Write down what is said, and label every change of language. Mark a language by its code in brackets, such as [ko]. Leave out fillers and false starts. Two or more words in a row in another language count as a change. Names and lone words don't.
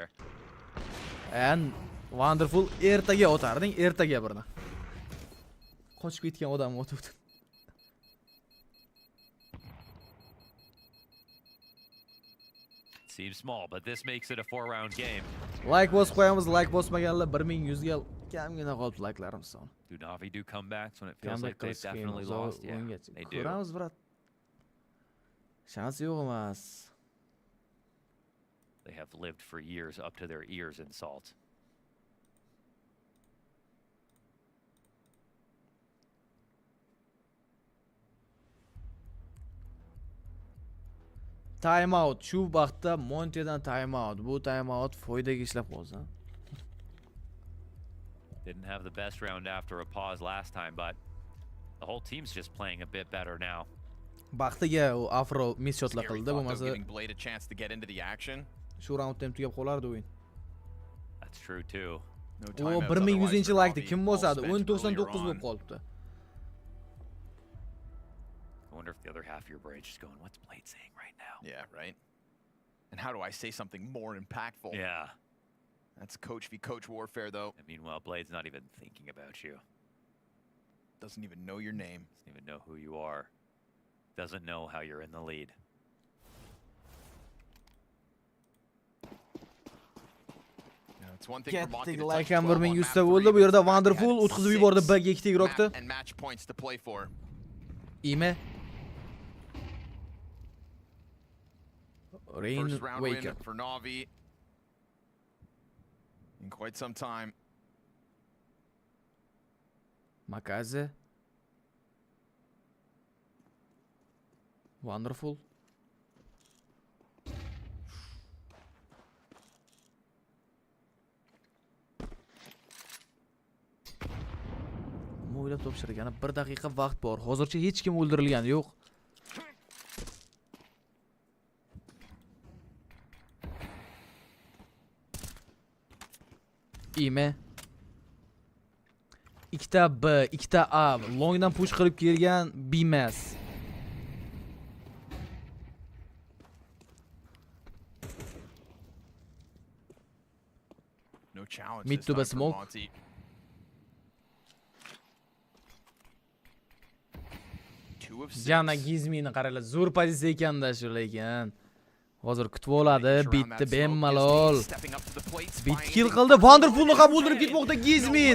[uz] And Wonderful ertaga o'tarding, ertaga birni. Qochib ketgan odam o'tibdi. [en] Seems small, but this makes it a 4-round game. [uz] Like bos qo'yamiz, like bosmaganlar 1100 ga kamgina qolibdi like'larimiz son. [en] Do Navi do comebacks when it feels like they've definitely lost? Yeah, they do. [uz] Ko'ramiz, brat. Shans yo'q emas. [en] They have lived for years up to their ears in salt. Time out. [uz] Shu vaqtda Montedan [en] time out. [uz] Bu [en] time out [uz] foydaga ishlab qolsa. [en] Didn't have the best round after a pause last time, but the whole team's just playing a bit better now. [uz] Baxtiga u Afro miss shotlar qildi, bo'lmasa [en] Blade a chance to get into the action. [uz] Shu roundda ham tugab qolardi o'yin. [en] That's true too. [uz] O 1100-likni kim bosadi? 1099 bo'lib qolibdi. [en] I wonder if the other half of your brain's just going, what's Blade saying right now? Yeah, right. And how do I say something more impactful? Yeah. That's coach v coach warfare though. And meanwhile, Blade's not even thinking about you. Doesn't even know your name. Doesn't even know who you are. Doesn't know how you're in the lead. [uz] Ketdik, like ham 1100 ta bo'ldi. Bu yerda Wonderful o'tkazib yubordi B-ga ikkita igroqni. [en] And match points to play for. Ime First round win for Navi in quite some time. Makaze. Wonderful. [uz] O'ylab topshirgani 1 daqiqa vaqt bor. Hozircha hech kim o'ldirilgani yo'q. imi. Ikkita B, ikkita A. Longdan push qilib kelgan B emas. [en] No challenge. Mid to the smoke. [uz] Jana Gizmini qaranglar, zo'r pozitsiya ekanda shu lekin. Hozir kutib oladi, bitdi bemalol. Bit kill qildi, Wonderfulni ham o'ldirib ketmoqda Gizmin.